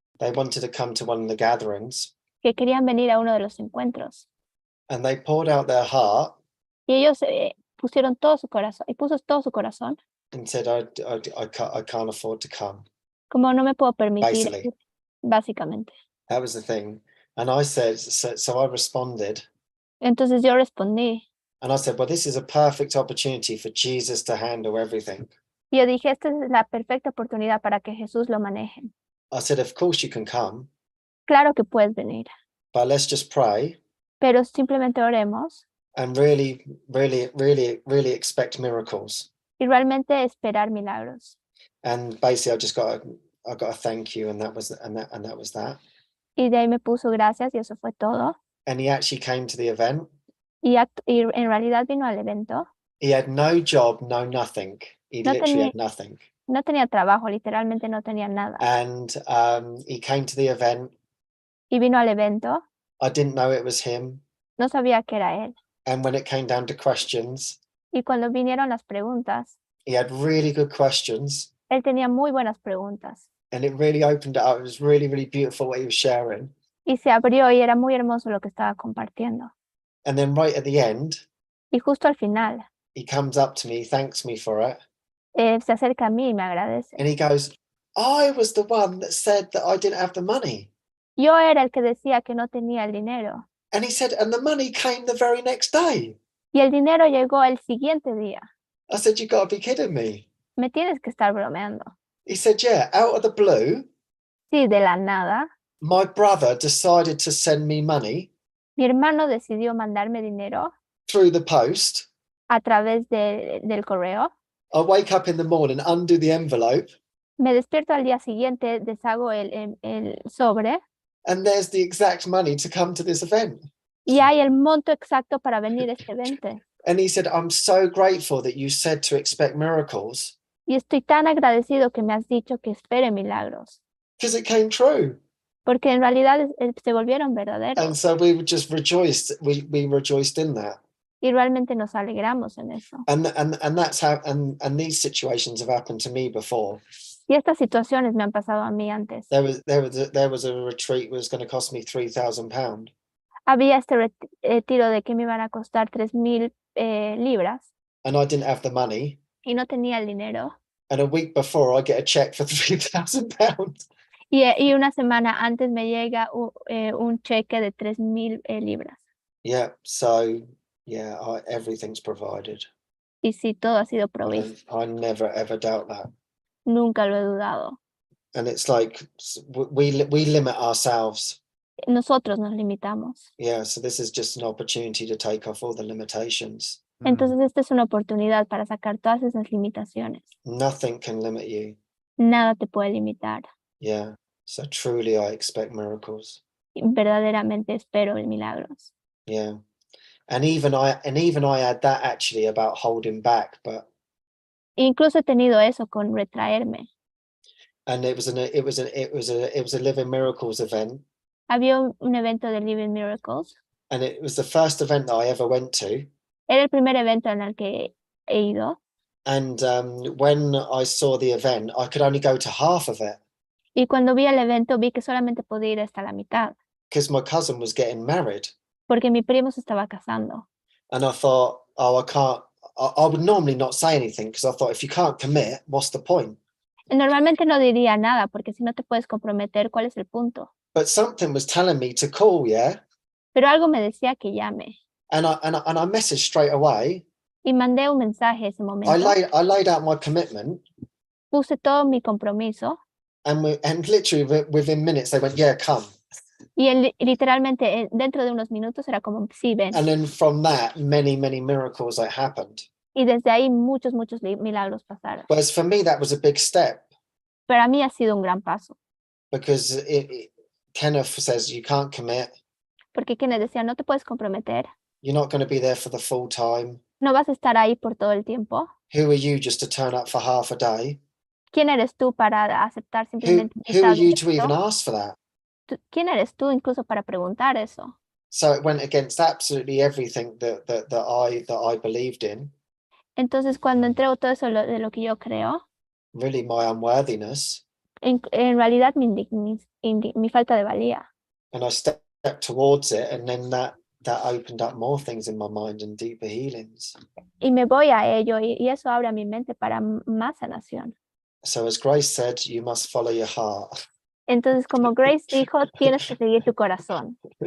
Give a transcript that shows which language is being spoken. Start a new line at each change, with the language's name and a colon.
English: They wanted to come to one of the gatherings,
Spanish: que querían venir a uno de los encuentros.
English: and they poured out their heart
Spanish: Y ellos pusieron todo su corazón, y puso todo su corazón,
English: and said, I can't afford to come.
Spanish: como no me puedo permitir,
English: Basically.
Spanish: ir", básicamente.
English: That was the thing. And I said, so I responded,
Spanish: Entonces yo respondí,
English: and I said, well, this is a perfect opportunity for Jesus to handle everything.
Spanish: y yo dije, esta es la perfecta oportunidad para que Jesús lo maneje.
English: I said, of course you can come,
Spanish: Claro que puedes venir,
English: but let's just pray
Spanish: pero simplemente oremos
English: and really, really, really, really expect miracles.
Spanish: y realmente esperar milagros.
English: And basically, I got a thank you, and that was that.
Spanish: Y de ahí me puso gracias y eso fue todo.
English: And he actually came to the event.
Spanish: Y en realidad vino al evento.
English: He had no job, no nothing. He
Spanish: No
English: literally
Spanish: tenía-
English: had nothing.
Spanish: No tenía trabajo, literalmente no tenía nada.
English: And he came to the event.
Spanish: Y vino al evento,
English: I didn't know it was him.
Spanish: no sabía que era él.
English: And when it came down to questions,
Spanish: Y cuando vinieron las preguntas,
English: he had really good questions.
Spanish: él tenía muy buenas preguntas.
English: And it really opened it up. It was really, really beautiful what he was sharing.
Spanish: Y se abrió y era muy hermoso lo que estaba compartiendo.
English: And then right at the end,
Spanish: Y justo al final,
English: he comes up to me, thanks me for it.
Spanish: se acerca a mí y me agradece.
English: And he goes, I was the one that said that I didn't have the money.
Spanish: Yo era el que decía que no tenía el dinero.
English: And he said, and the money came the very next day.
Spanish: Y el dinero llegó el siguiente día.
English: I said, you got to be kidding me.
Spanish: Me tienes que estar bromeando.
English: He said, yeah, out of the blue,
Spanish: Sí, de la nada.
English: my brother decided to send me money
Spanish: Mi hermano decidió mandarme dinero
English: through the post.
Spanish: a través del correo.
English: I wake up in the morning, undo the envelope,
Spanish: Me despierto al día siguiente, deshago el sobre
English: and there's the exact money to come to this event.
Spanish: y hay el monto exacto para venir a este evento.
English: And he said, I'm so grateful that you said to expect miracles,
Spanish: Y estoy tan agradecido que me has dicho que espere milagros,
English: because it came true.
Spanish: porque en realidad se volvieron
English: And
Spanish: verdaderos
English: so we were just rejoiced. We rejoiced in that.
Spanish: y realmente nos alegramos en eso.
English: And that's how, and these situations have happened to me before.
Spanish: Y estas situaciones me han pasado a mí antes.
English: There was a retreat that was going to cost me £3,000.
Spanish: Había este retiro de que me iban a costar 3,000 libras
English: And I didn't have the money.
Spanish: y no tenía el dinero.
English: And a week before, I get a check for £3,000.
Spanish: Y una semana antes me llega un cheque de 3,000 libras.
English: Yeah. So yeah, everything's provided.
Spanish: Y sí, todo ha sido provisto.
English: I never ever doubt that.
Spanish: Nunca lo he dudado.
English: And it's like we limit ourselves.
Spanish: Nosotros nos limitamos.
English: Yeah. So this is just an opportunity to take off all the limitations.
Spanish: Entonces esta es una oportunidad para sacar todas esas limitaciones.
English: Nothing can limit you.
Spanish: Nada te puede limitar.
English: Yeah. So truly, I expect miracles.
Spanish: Verdaderamente espero el milagros.
English: Yeah. And even I had that actually about holding back, but
Spanish: Incluso he tenido eso con retraerme.
English: and it was a Living Miracles event,
Spanish: Había un evento de Living Miracles.
English: and it was the first event that I ever went to.
Spanish: Era el primer evento en el que he ido.
English: And when I saw the event, I could only go to half of it
Spanish: Y cuando vi el evento vi que solamente podía ir hasta la mitad,
English: because my cousin was getting married,
Spanish: porque mi primo se estaba casando.
English: and I thought, oh, I can't. I would normally not say anything because I thought if you can't commit, what's the point?
Spanish: Normalmente no diría nada, porque si no te puedes comprometer, ¿cuál es el punto?
English: But something was telling me to call, yeah.
Spanish: Pero algo me decía que llame.
English: And I messaged straight away.
Spanish: Y mandé un mensaje ese momento.
English: I laid out my commitment.
Spanish: Puse todo mi compromiso.
English: And literally within minutes they went, yeah, come.
Spanish: Y literalmente dentro de unos minutos era como, sí, ven.
English: And then from that, many miracles that happened.
Spanish: Y desde ahí muchos milagros pasaron.
English: Whereas for me, that was a big step.
Spanish: Para mí ha sido un gran paso.
English: Because Kenneth says you can't commit.
Spanish: Porque Kenneth decía, no te puedes comprometer.
English: You're not going to be there for the full time.
Spanish: No vas a estar ahí por todo el tiempo.
English: Who are you just to turn up for half a day?
Spanish: ¿Quién eres tú para aceptar simplemente?
English: Who are you to even ask for that?
Spanish: ¿Quién eres tú incluso para preguntar eso?
English: So it went against absolutely everything that I believed in.
Spanish: Entonces cuando entrego todo eso de lo que yo creo,
English: Really my unworthiness.
Spanish: en realidad mi falta de valía.
English: And I stepped towards it, and then that opened up more things in my mind and deeper healings.
Spanish: Y me voy a ello y eso abre mi mente para más sanación.
English: So as Grace said, you must follow your heart.
Spanish: Entonces, como Grace dijo, tienes que seguir tu corazón.